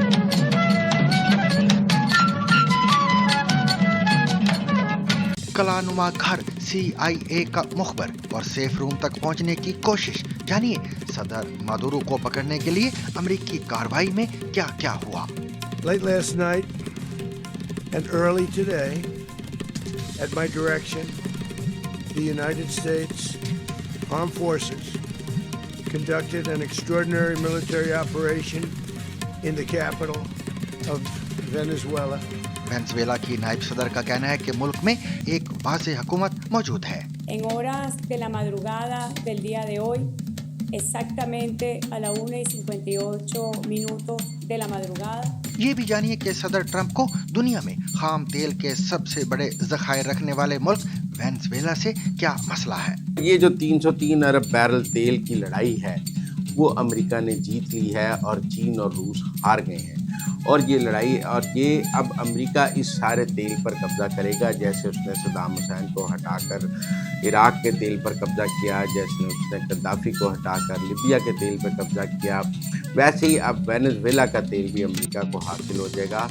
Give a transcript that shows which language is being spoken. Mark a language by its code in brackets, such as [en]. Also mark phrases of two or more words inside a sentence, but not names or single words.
[ur] کلانما گھر CIA کا مخبر اور سیف روم تک پہنچنے کی کوشش، جانیے صدر مادورو کو پکڑنے کے لیے امریکی کارروائی میں کیا کیا ہوا۔ [en] Late last night and early today, at my direction, the United States Armed Forces conducted an extraordinary military operation in the capital of Venezuela. [ur] وینزویلا کی نائب صدر کا کہنا ہے کہ ملک میں ایک واضح حکومت موجود ہے۔ [es] En horas de la madrugada del día de hoy, exactamente a la 1:58 de la madrugada. [ur] یہ بھی جانیے کہ صدر ٹرمپ کو دنیا میں خام تیل کے سب سے بڑے ذخائر رکھنے والے ملک وینزویلا سے کیا مسئلہ ہے۔ یہ جو 303 ارب بیرل تیل کی لڑائی ہے وہ امریکہ نے جیت لی ہے اور چین اور روس ہار گئے ہیں، اور یہ لڑائی اور یہ اب امریکہ اس سارے تیل پر قبضہ کرے گا، جیسے اس نے صدام حسین کو ہٹا کر عراق کے تیل پر قبضہ کیا، جیسے اس نے قذافی کو ہٹا کر لیبیا کے تیل پر قبضہ کیا، ویسے ہی اب وینزویلا کا تیل بھی امریکہ کو حاصل ہو جائے گا۔